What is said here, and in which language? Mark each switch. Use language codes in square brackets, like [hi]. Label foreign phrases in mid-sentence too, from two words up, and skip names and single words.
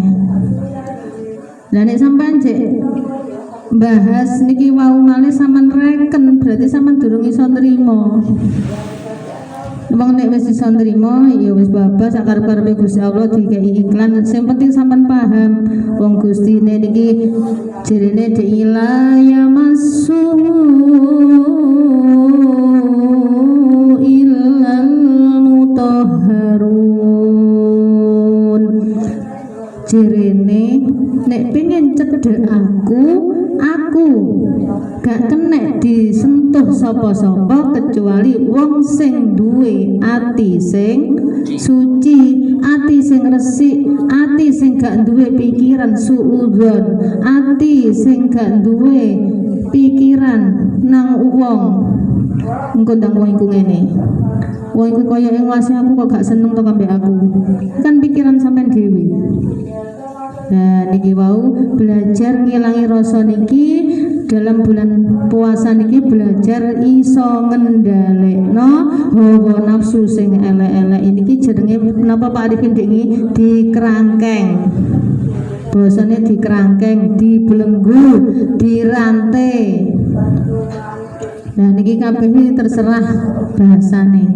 [jv] Lah nek sampean jek bahas niki wau malih sampean reken berarti sampean durung iso nrimo. Wong nek wis iso nrimo ya wis babas sak karep-karepe Gusti Allah dikei iklan sing penting sampean paham wong Gustine niki jerene [ar] لا يمسه إلا [jv] mutahharun jerene nek pengen cedhak cedhek aku gak kena disentuh sapa-sapa kecuali wong sing duwe ati sing suci, ati sing resik, ati sing gak duwe pikiran suudzon, ati sing gak duwe pikiran nang wong. Engko ndang wong iku ngene. Wong iku kaya ing wase aku kok gak seneng to kambek aku. Kan pikiran sampean dhewe. Nah niki wau belajar ngilangi rasa niki dalam bulan puasa niki, belajar iso ngendhalekno hawa nafsu sing elek-elek niki jenenge napa Pak Arifin niki dikerangkeng. Bahasane dikerangkeng, dibelenggu, dirantai. Nah niki kabeh iki terserah bahasane.